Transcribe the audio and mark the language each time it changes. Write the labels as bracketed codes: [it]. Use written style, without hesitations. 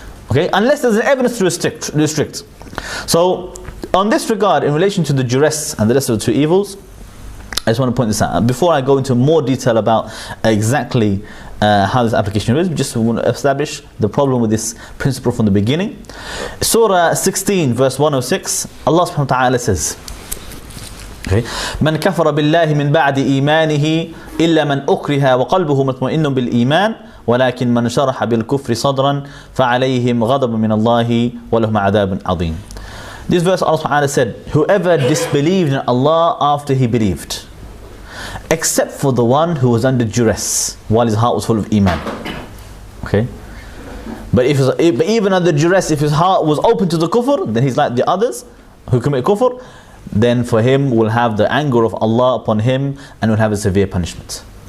[en] Okay, unless there's an evidence to restrict. So on this regard, in relation to the duress and the rest of the two evils, I just want to point this out. Before I go into more detail about exactly how this application is, we just want to establish the problem with this principle from the beginning. Surah 16 verse 106, Allah subhanahu wa ta'ala says, [ar] من كفر بالله من بعد إيمانه إلا من أكره وقلبه مطمئن بالإيمان ولكن من شرح بالكفر صدرا فعليهم غضب من الله ولهم عذاب عظيم. [en] This verse Allah subhanahu wa ta'ala said, whoever disbelieved in Allah after he believed, except for the one who was under duress while his heart was full of iman. Okay, but even under duress, if his heart was open to the kufr, then he's like the others who commit kufr, then for him will have the anger of Allah upon him and will have a severe punishment.